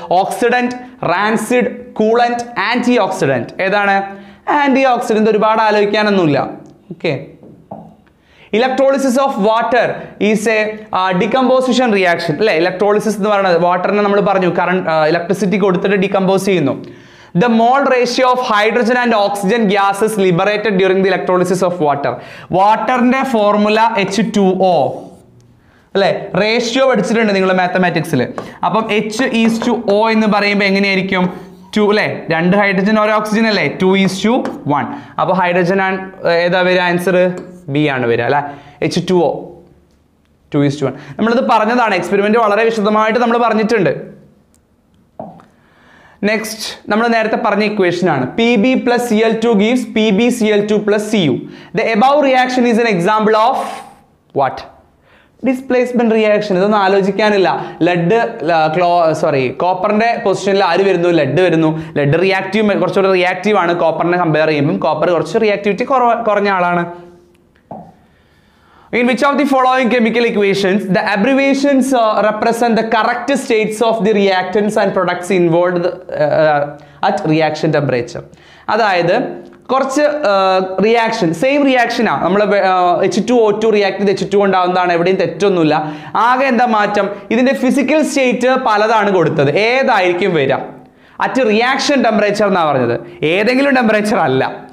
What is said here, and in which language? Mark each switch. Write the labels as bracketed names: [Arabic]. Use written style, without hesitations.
[Malayalam] Oxidant, rancid, coolant, anti oxidant. ഏതാണ്? Anti oxidant. ഒരുപാട് ആലോചിക്കാനൊന്നുമില്ല. [English] Okay, electrolysis of water is a decomposition reaction അല്ലേ? [Malayalam] Electrolysis എന്ന് പറയുന്നത് വാട്ടറിനെ നമ്മൾ പറഞ്ഞു കറണ്ട് ഇലക്ട്രിസിറ്റി കൊടുത്തിട്ട് ഡികമ്പോസ് ചെയ്യുന്നു. [English] The mole ratio of hydrogen and oxygen gas is liberated during the electrolysis of water. [Malayalam] വാട്ടറിന്റെ formula H2O അല്ലേ? Ratio പഠിച്ചിട്ടുണ്ട് നിങ്ങൾ മാത്തമാറ്റിക്സിൽ. അപ്പം H:O എന്ന് പറയുമ്പോൾ എങ്ങനെയായിരിക്കും? 2 അല്ലേ? 2 ഹൈഡ്രജൻ 1 ഓക്സിജൻ അല്ലേ? 2:1. അപ്പോൾ ഹൈഡ്രജൻ ഏതാ വരിക? ആൻസർ ബി ആണ് വരിക അല്ലേ? H2O 2:1. നമ്മളിത് പറഞ്ഞതാണ്, എക്സ്പെരിമെന്റ് വളരെ വിശദമായിട്ട് നമ്മൾ പറഞ്ഞിട്ടുണ്ട്. നെക്സ്റ്റ് നമ്മൾ നേരത്തെ പറഞ്ഞ ഇക്വേഷൻ ആണ് Pb plus Cl2 gives PbCl2 plus Cu. [English] The above reaction is an example of what? [Malayalam] Displacement reaction. ഇതൊന്നും ആലോചിക്കാനില്ല. ലെഡ് കോപ്പറിന്റെ പൊസിഷനിൽ ആര് വരുന്നു? ലെഡ് വരുന്നു. ലെഡ് റിയാക്റ്റീവ്, കുറച്ചുകൂടി റിയാക്റ്റീവ് ആണ് കോപ്പറിനെ കമ്പയർ ചെയ്യുമ്പോൾ. കോപ്പർ കുറച്ച് റിയാക്ടിവിറ്റി കുറഞ്ഞ ആളാണ്. [English] In which of the following chemical equations the abbreviations represent the correct states of the reactants and products involved at reaction temperature? [Malayalam] അതായത് കുറച്ച് റിയാക്ഷൻ സെയിം റിയാക്ഷനാണ്. നമ്മൾ H2O2 റിയാക്ട് ചെയ്ത് H2 ഉണ്ടാകുന്നതാണ്, എവിടെയും തെറ്റൊന്നുമില്ല. ആകെ എന്താ മാറ്റം? ഇതിന്റെ ഫിസിക്കൽ സ്റ്റേറ്റ് പലതാണ് കൊടുത്തത്. ഏതായിരിക്കും വരിക? അറ്റ് റിയാക്ഷൻ ടെമ്പറേച്ചർ എന്നാണ് പറഞ്ഞത്, ഏതെങ്കിലും ടെമ്പറേച്ചർ അല്ല.